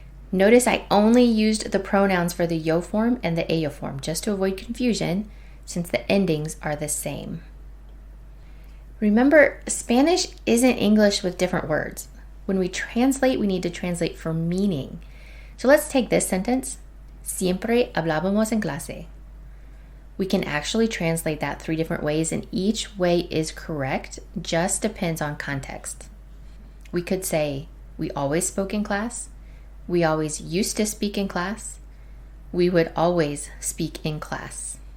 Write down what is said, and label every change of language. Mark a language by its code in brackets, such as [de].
[en] Notice I only used the pronouns for the yo form and the ella form just to avoid confusion since the endings are the same. Remember, Spanish isn't English with different words. When we translate, we need to translate for meaning. So let's take this sentence. [es] Siempre hablábamos en clase. [en] We can actually translate that 3 different ways, and each way is correct, just depends on context. We could say, we always spoke in class. We always used to speak in class. We would always speak in class.